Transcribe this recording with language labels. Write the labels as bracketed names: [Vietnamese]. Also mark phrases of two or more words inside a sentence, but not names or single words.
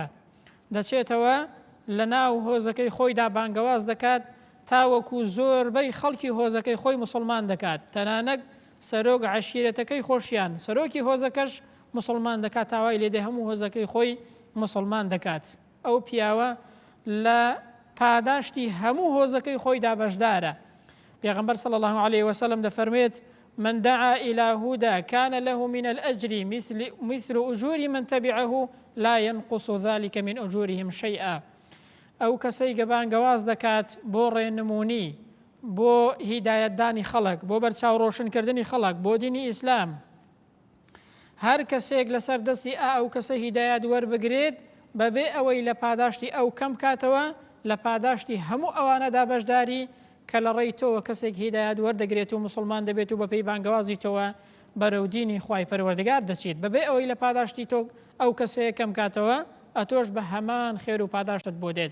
[Central Kurdish] دەچێتەوە لە ناو هۆزەکەی خۆیدا بانگەواز دەکات، تاوەکو زۆربەی خەڵکی هۆزەکەی خۆی موسڵمان دەکات، تەنانەت سەرۆک عەشیرەتەکەی خۆشیان، سەرۆکی هۆزەکەش موسڵمان دەکات، تاوای لێدێ هەموو هۆزەکەی خۆی موسڵمان دەکات. ئەو پیاوە لە پاداشتی هەموو هۆزەکەی خۆیدا بەشدارە. پێغەمبەر [Arabic] صلی الله علیه وسلم دەفەرمێت من دعا إلى هدى كان له من الأجر مثل أجور من تبعه لا ينقص ذلك من أجورهم شيئا. [Central Kurdish] ئەو کەسەی کە بانگەواز دەکات بۆ ڕێنمونی، بۆ هیدایەتدانی خەڵک، بۆ بەرچاو ڕۆشنکردنی خەڵک بۆ دینی ئیسلام، هەر کەسێک لەسەر دەستی ئەو کەسە هیدایەت وەربگرێت بەبێ ئەوەی لە پاداشتی ئەو کەم کاتەوە، لە پاداشتی هەموو ئەوانەدا بەشداری کە لە ڕێیتەوە کەسێک هیدایەت وەردەگرێت و موسڵمان دەبێت و بە پێی بانگەوازیتەوە بەرەو دینی خوای پەروەردگار دەچێت، بەبێ ئەوەی لە پاداشتی تۆ ئەو کەسەیە کەم کاتەوە، ئەتۆش بە هەمان خێر و پاداشتت بۆ دێت.